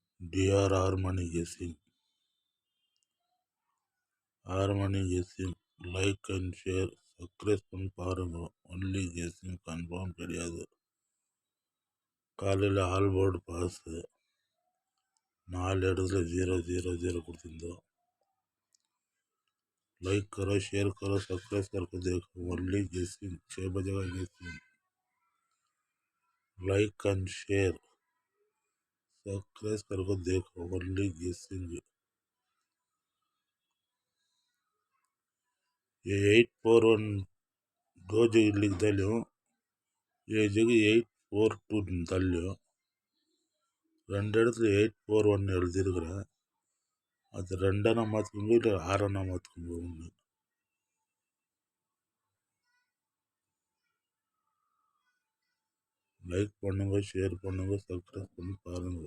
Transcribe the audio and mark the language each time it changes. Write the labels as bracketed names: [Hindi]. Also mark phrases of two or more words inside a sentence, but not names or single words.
[English] DR harmony guessing. Harmony guessing. like and share, subscribe [Tamil] பண்ணி பாருங்க. [English] Only guessing, confirm கிடையாது. [Tamil] காலையில் [English] all board pass [Tamil] 4 இடத்துல 000 கொடுத்துருந்தோம். [Hindi] लाइक करो, शेयर करो, सब्सक्राइब करके देखो. [English] only guessing [Hindi] 6 बजे का [English] guessing. Like and share, subscribe [Hindi] करके देखो. [English] Only guessing. [Hindi] ये 841 दो जगह लिख डालो, ये जगह 842 डालो. [Tamil] ரெண்டு இடத்துல 841 எழுதிருக்கிறேன். அது 2 மாற்றுக்குங்க, இல்லை 6 மாற்றுக்குங்க. ஒன்று லைக் பண்ணுங்க, ஷேர் பண்ணுங்க, சப்ஸ்கிரைப் பண்ணி பாருங்க.